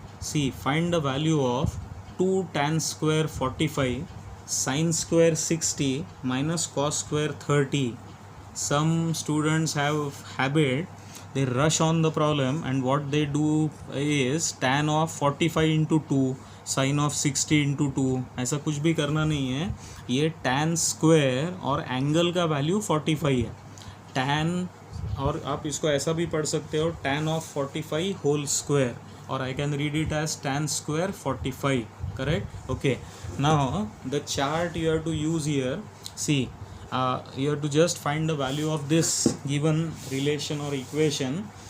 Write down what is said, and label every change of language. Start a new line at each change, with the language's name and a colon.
English: See, find the value of 2 tan square 45 sin square 60 minus cos square 30. Some students have habit, they rush on the problem, and what they do is tan of 45 into 2 sin of 60 into 2.
Hindi: ऐसा कुछ भी करना नहीं है. ये tan square और angle का value 45 है.
English: tan,
Hindi: और आप इसको ऐसा भी पढ़ सकते हो,
English: tan of 45 whole square, or I can read it as tan square 45. Correct? Okay, now the chart you have to use here. See, you have to just find the value of this given relation or equation.